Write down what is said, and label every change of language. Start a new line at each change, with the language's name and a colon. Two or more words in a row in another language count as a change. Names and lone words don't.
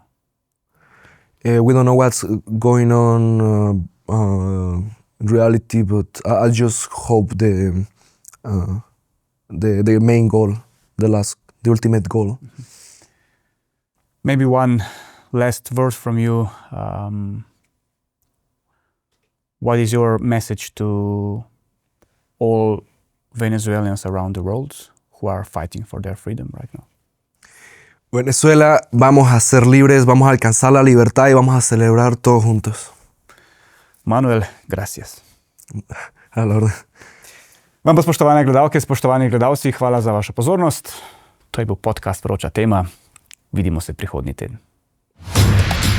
English: We don't know what's going on in reality, but I just hope the main goal, the ultimate goal. Maybe one last verse from you. What is your message to all Venezuelans around the world who are fighting for their freedom right now?
Spanish: Venezuela, vamos a ser libres, vamos a alcanzar la libertad y vamos a celebrar todos juntos. Manuel, gracias. A la orden.
Slovenian: Vam pa, spoštovane gledalke, spoštovani gledalci, hvala za vašo pozornost. To je bil podcast Vroča tema. Vidimo se prihodnji teden.